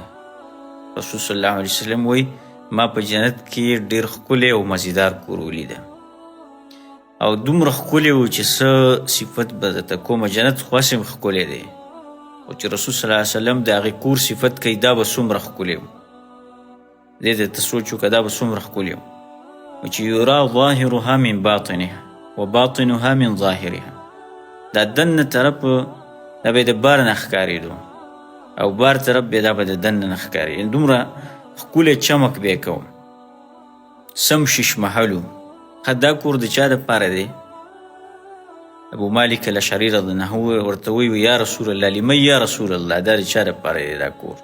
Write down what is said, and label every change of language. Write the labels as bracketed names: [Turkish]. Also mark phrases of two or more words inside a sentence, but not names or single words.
[Pashto] رسول [Arabic] صلی الله علیه وسلم [Pashto] وی ما په جنت کې ډېر ښکلی او مزیدار کور ولیده، او دومره ښکلی و چې څه صفت به درته کومه. جنت خو هسې ښکلی دی، او چې رسول [Arabic] صلی الله علیه وسلم [Pashto] د هغې کور صفت کوي دا به څومره ښکلی و. دې ته ته سوچ وکړه دا به څومره ښکلی و. چې [Arabic] یرا ظاهرها من باطنها و باطنها من ظاهرها، [Pashto] دا دننه طرف دا به یې د بار نه ښکارېدو، او بار طرف به دا به د دننه نه ښکارېدو. دومره ښکلی چمک به یې کوم، سم شش محلو. دا کور د چا دپاره دی؟ ابو مالک الاشعري [Arabic] رضی الله عنه [Pashto] ورته وی [Arabic] یا رسول الله لمن یا رسول الله، [Pashto] دا د چا دپاره دی دا کور؟